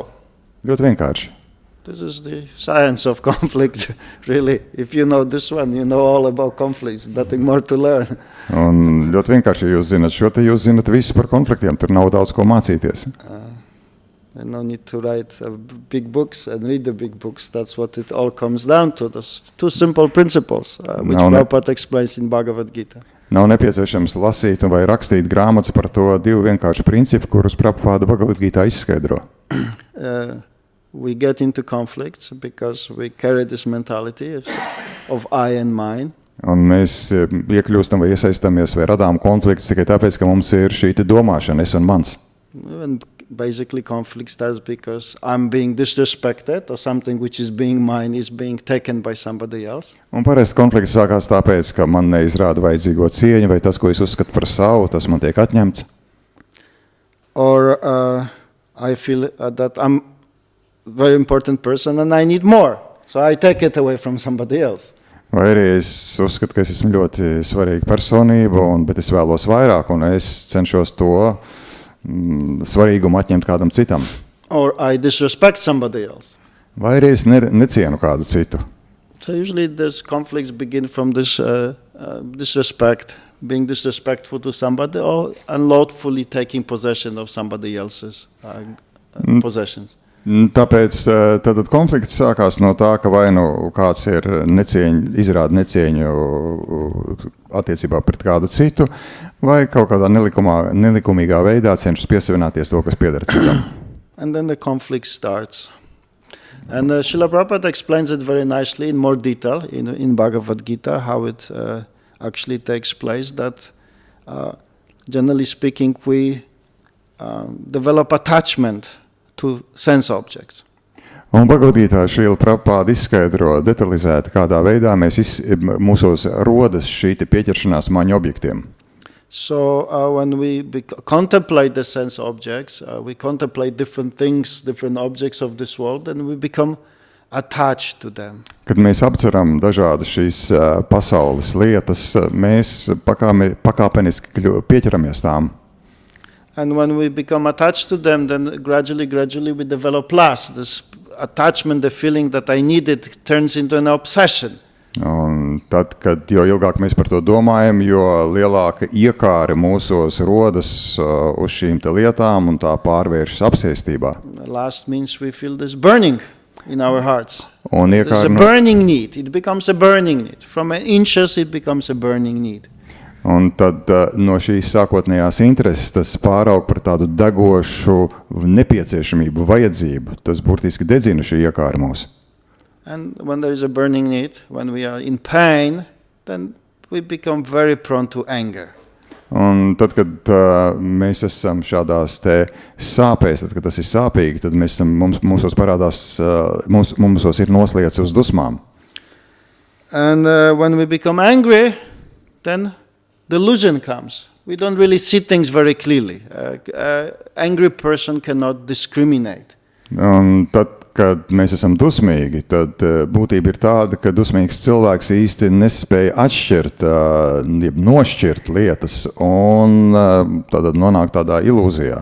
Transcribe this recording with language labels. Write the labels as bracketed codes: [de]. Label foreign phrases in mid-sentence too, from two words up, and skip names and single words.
[lv] Ļoti vienkārši. [en] This is the science of conflict, really. If you know this one, you know all about conflicts, nothing more to learn. [lv] Un ļoti vienkārši, ja jūs zinat šo, te jūs zinat visu par konfliktiem, tur nav daudz ko mācīties. [en] No need to write big books and read the big books. That's what it all comes down to. Those two simple principles, which Prabhupada explains in Bhagavad Gita. [lv] Nav nepieciešams lasīt vai rakstīt grāmatas par to divu vienkārši principu, kurus Prabhupada Bhagavad Gita izskaidro. [en] We get into conflicts because we carry this mentality of I and mine. [lv] Un mēs iekļūstam vai iesaistāmies vai radām konfliktus tikai tāpēc, ka mums ir šī domāšana es un mans. [en] Even basically conflict starts because I'm being disrespected or something which is being mine is being taken by somebody else. [lv] Un parasti konflikts sākās tāpēc, ka man neizrāda vajadzīgo cieņu, vai tas, ko es uzskatu par savu, tas man tiek atņemts. [en] Or I feel that I'm a very important person and I need more, so I take it away from somebody else. [lv] Vai arī es uzskatu, ka es esmu ļoti svarīga personība, bet es vēlos vairāk, un es cenšos to svarīgumu atņemt kādam citam. [en] Or I disrespect somebody else. [lv] Vai arī es necienu kādu citu. [en] So usually there's conflicts begin from this disrespect, being disrespectful to somebody, or unlawfully taking possession of somebody else's possessions. [lv] Tāpēc tad konflikts sākās no tā, ka vai nu kāds ir izrāda necieņu attiecībā pret kādu citu, vai kaut kādā nelikumīgā veidā cenšas piesavināties to, kas pieder citam. [en] And then the conflict starts. And Srila Prabhupada explains it very nicely in more detail in Bhagavad Gita, how it actually takes place, that generally speaking we develop attachment to sense objects. [lv] Un Bhagavad-gītā Srila Prabhupada izskaidro detalizēti, kādā veidā mūsos rodas šī pieķeršanās maņu objektiem. [en] So when we contemplate the sense objects, we contemplate different things, different objects of this world, and we become attached to them. [lv] Kad mēs apceram dažādas šīs pasaules lietas, mēs pakāpeniski pieķeramies tām. [en] And when we become attached to them, then gradually we develop lust. This attachment, the feeling that I need it, turns into an obsession. [lv] Un tad, jo ilgāk mēs par to domājam, jo lielāka iekāre mūsos rodas uz šīm lietām un tā pārvēršas apsēstībā. [en] Lust means we feel this burning in our hearts. [lv] Un [en] There's a burning need. It becomes a burning need. From inches it becomes a burning need. [lv] Un tad no šīs sākotnējās intereses tas pāraug par tādu degošu nepieciešamību, vajadzību. Tas burtiski dedzina šī iekāra mūs. [en] And when there is a burning need, when we are in pain, then we become very prone to anger. [lv] Un tad, kad mēs esam šādās sāpēs, tad, kad tas ir sāpīgi, tad mūsos parādās, mūsos ir nosliecis uz dusmām. [en] And when we become angry, then delusion comes. We don't really see things very clearly. Angry person cannot discriminate. [lv] Un tad, kad mēs esam dusmīgi, tad būtība ir tāda, ka dusmīgs cilvēks īsti nespēja atšķirt, nošķirt lietas un tad nonāk tādā ilūzijā.